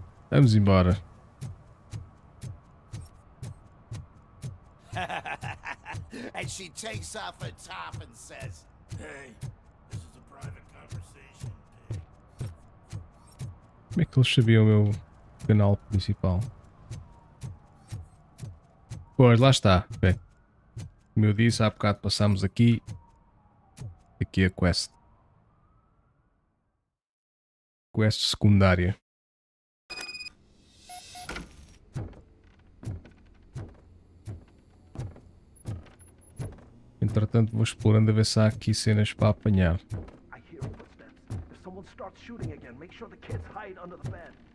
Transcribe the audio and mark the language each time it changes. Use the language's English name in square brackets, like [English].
[Portuguese] Vamos embora. [English] And she takes off her top and says, "Hey, this is a private conversation." [Portuguese] Como é que eles sabiam o meu canal principal? Pois, lá está. Bem, como eu disse, há bocado passámos aqui. Aqui a quest. Quest secundária. Entretanto, vou explorando a ver se há aqui cenas para apanhar. [English] I hear footsteps. If someone starts shooting again, make sure the kids hide under the bed.